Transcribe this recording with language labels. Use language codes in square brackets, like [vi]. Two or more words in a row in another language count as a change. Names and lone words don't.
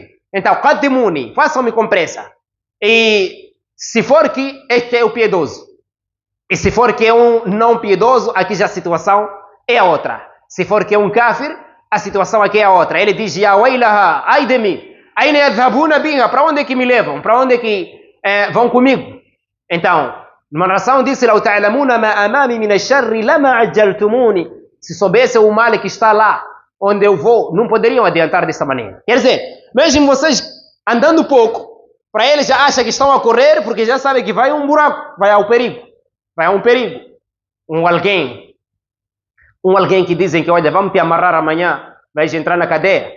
[pt] Então, qaddimuni, façam-me com pressa. E se for que este é o piedoso, e se for que é um não piedoso, aqui já a situação é a outra. Se for que é um kafir, a situação aqui é a outra. Ele diz, [ar] يا ويلها, [pt] ai de mim. [ar] أين يذهبون بها, [pt] para onde é que me levam? Para onde é que vão comigo? Então, numa narração disse, [ar] لو تعلمون ما أمامي من الشر لما عجلتموني. [pt] Se soubesse o mal que está lá, onde eu vou, não poderiam adiantar dessa maneira. Quer dizer, mesmo vocês andando pouco, para eles já acham que estão a correr, porque já sabem que vai um buraco, vai ao perigo. Vai a um perigo. Um alguém que dizem que, olha, vamos te amarrar amanhã, vais entrar na cadeia.